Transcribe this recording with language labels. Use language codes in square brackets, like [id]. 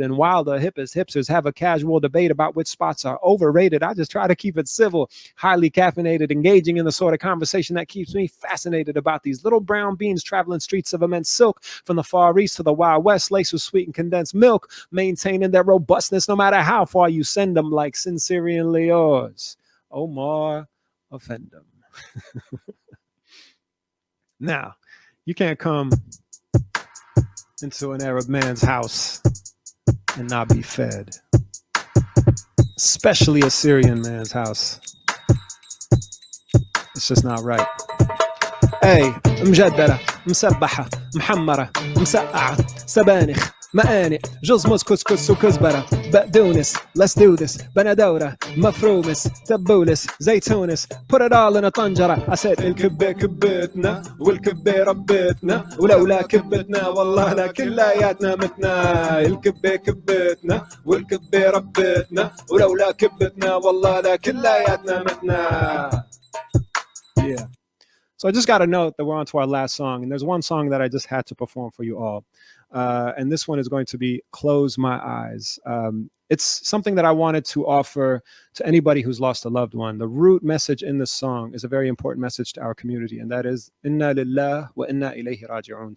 [en] And while the hippest hipsters have a casual debate about which spots are overrated, I just try to keep it civil, highly caffeinated, engaging in the sort of conversation that keeps me fascinated about these little brown beans traveling streets of immense silk from the Far East to the Wild West, laced with sweet and condensed milk, maintaining their robustness no matter how far you send them, like sincerely yours, Omar, Offendum. Now, you can't come into an Arab man's house and not be fed, especially a Syrian man's house. It's just not right. [ar] Hey, مجدرة مسبحة محمرة مسقعة سبانخ مقانق جوز موز كسكس وكزبرة بقدونس. [en] Let's do this. [ar] بندورة مفرومس تبولس زيتونس. [en] Put it all in a طنجرة. I said [ar] الكبة كبتنا والكبة ربتنا ولولا كبتنا والله لا كلياتنا متنا. الكبة كبتنا والكبة ربتنا ولولا كبتنا والله لا كلياتنا متنا. [en] Yeah. So I just got to note that we're on to our last song, and there's one song that I just had to perform for you all. And this one is going to be Close My Eyes. It's something that I wanted to offer to anybody who's lost a loved one. The root message in this song is a very important message to our community, and that is, [ar] Inna lillah wa inna ilayhi raji'un.